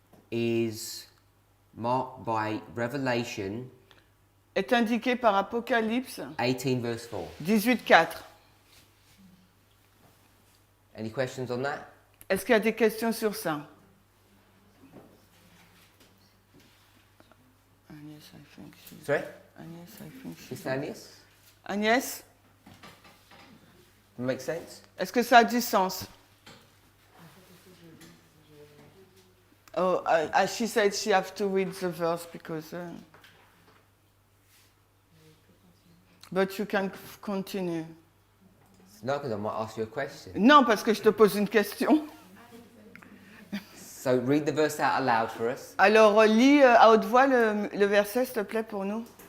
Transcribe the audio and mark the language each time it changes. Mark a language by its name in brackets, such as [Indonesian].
[English] is marked by Revelation [French] est indiquée par Apocalypse [English] 18 verse 4. [French] 18.4. [English] Any questions on that? [French] Est-ce qu'il y a des questions sur ça? [English] Agnès, I think she's... Sorry? Agnès, I think she's... Mr. Agnes? Agnès, Make sense? [French] est-ce que ça a du sens? [English] Oh, she said she have to read the verse because... But you can continue. No, because I might ask you a question. [French] Non, parce que je te pose une question. [English] So read the verse out aloud for us. [French] Alors, lis à haute voix le verset, s'il te plaît, pour nous.